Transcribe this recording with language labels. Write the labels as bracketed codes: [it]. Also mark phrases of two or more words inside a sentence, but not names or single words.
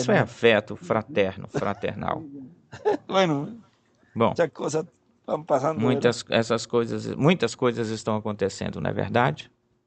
[pt] fraternal. afeto fraterno, fraternal. [es] Bueno, [pt] Bom, [es] muchas cosas van pasando, ¿verdad? [pt] muitas coisas estão acontecendo, não é verdade?